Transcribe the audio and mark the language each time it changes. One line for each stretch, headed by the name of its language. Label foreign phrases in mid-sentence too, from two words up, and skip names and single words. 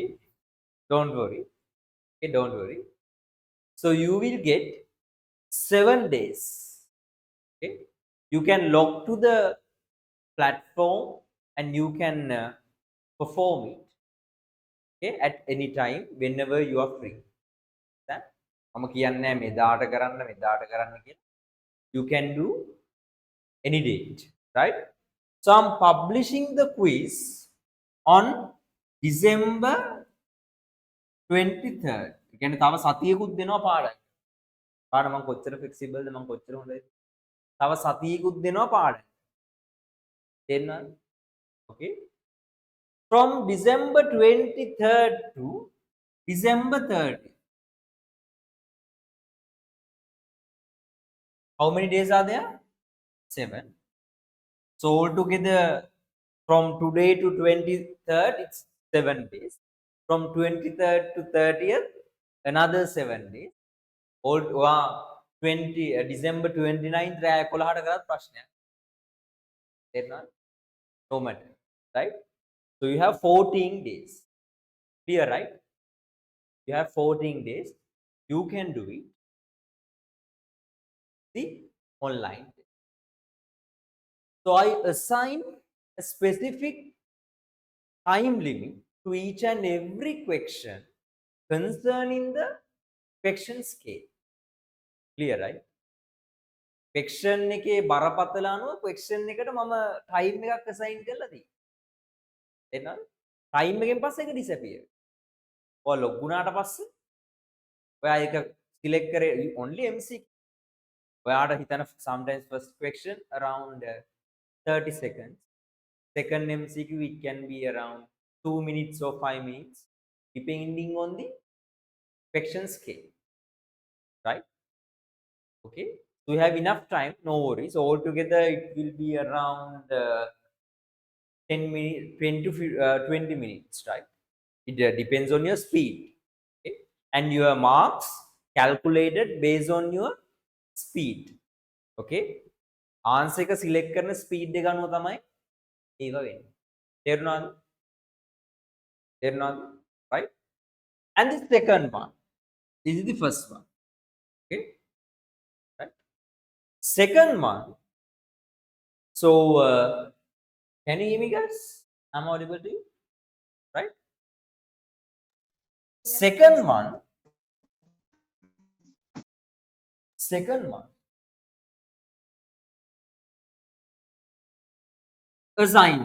English: Don't worry. Okay, don't worry. So you will get 7 days. Okay? You can log to the platform and you can perform it, okay, at any time whenever you are free.
Sinhala: මම කියන්නේ මෙදාට කරන්න කියලා.
English: You can do any date, right? So I'm publishing the quiz on December 23rd.
Sinhala: ඒ කියන්නේ තව සතියකුත් දෙනවා පාඩම්. පාඩම මම කොච්චර flexible ද මම කොච්චර හොඳයි. තව සතියකුත් දෙනවා පාඩම්. තේරෙනවද?
English: Okay? From December 23rd to December 30th. How many days are there? 7. So altogether from today to 23rd, it's 7 days. From 23rd to 30th, another 7 days. All 20 December 29th
Sinhala: රෑ 11ට කරත් ප්‍රශ්නයක්. තේරුණාද?
English: No matter, right? So you have 14 days. Clear, right? You have 14 days. You can do it. The online. So I assign a specific time limit to each and every question concerning the question scale. Clear, right?
Sinhala: question එකේ බරපතල අනුව question එකට මම time එකක් assign කරලා තියෙනවා. එතනද? time එකෙන් පස්සේ ඒක disappear. ඔය log වුණාට පස්සේ ඔයා ඒක select කරේ
English: only MCQ.
Sinhala: ඔයාට හිතන
English: sometimes first question around 30 seconds. Second MCQ it can be around 2 minutes or 5 minutes depending on the question scale, right? Okay, so you have enough time, no worries. Altogether it will be around 10 minutes, 20 minutes, right? It depends on your speed. Okay? And your marks calculated based on your speed. Okay? Answer
Sinhala: එක select කරන speed එක අනුව තමයි ඒව වෙන්නේ. තේරුණාද? තේරුණාද?
English: Right? And the second one, this is the first one. Okay? Right? Second one, so can you hear me, guys? I'm audible to you, right? Second one, assignment.